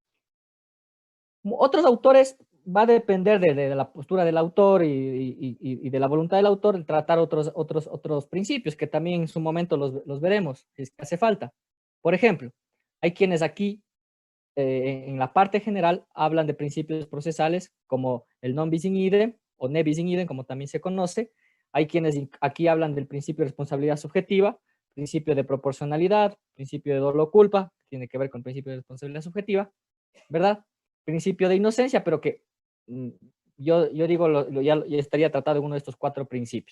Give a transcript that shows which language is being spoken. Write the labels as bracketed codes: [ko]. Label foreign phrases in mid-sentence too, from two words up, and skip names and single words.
[es] Otros autores, va a depender de la postura del autor y de la voluntad del autor, de tratar otros principios que también en su momento los veremos, si es que hace falta. Por ejemplo, hay quienes aquí, en la parte general, hablan de principios procesales como el [la] non bis in idem [es] o [la] ne bis in idem, [es] como también se conoce. Hay quienes aquí hablan del principio de responsabilidad subjetiva, principio de proporcionalidad, principio de dolo culpa, que tiene que ver con el principio de responsabilidad subjetiva, ¿verdad? Principio de inocencia, pero que yo digo, ya estaría tratado en uno de estos 4 principios.